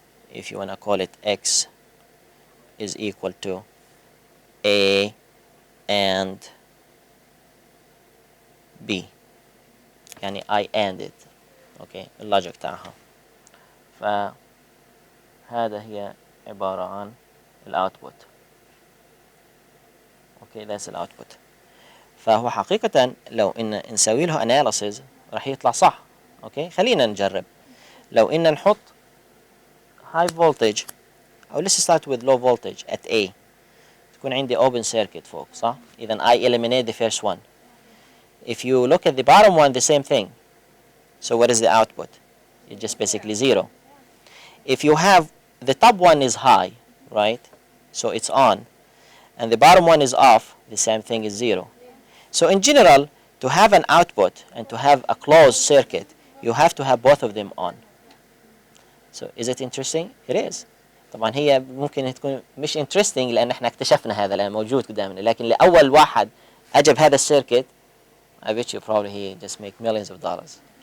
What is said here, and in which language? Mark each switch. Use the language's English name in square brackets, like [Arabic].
[English] If you want to call it X is equal to A and B. [Arabic] يعني [English] I and it. [Arabic] Okay, اللوجيك تاعها. فهذا هي عبارة عن الاوتبوت. اوكي [English] that's [Arabic] الاوتبوت. فهو حقيقة لو ان نسوي له analysis راح يطلع صح. اوكي خلينا نجرب. لو ان نحط [English] high voltage [Arabic] او [English] let's start with low voltage at A. [Arabic] تكون عندي [English] open circuit [Arabic] فوق صح؟ اذا [English] I eliminate the first one. If you look at the bottom one the same thing. So what is the output? It's just basically zero. If you have the top one is high, right? So it's on. And the bottom one is off, the same thing is zero. So in general, to have an output and to have a closed circuit, you have to have both of them on. So is it interesting? It is. [Arabic] طبعا هي ممكن تكون مش interesting لأن احنا اكتشفنا هذا لأن موجود قدامنا، لكن لأول واحد أجب هذا السيركت [English] I bet you probably he just make millions of dollars.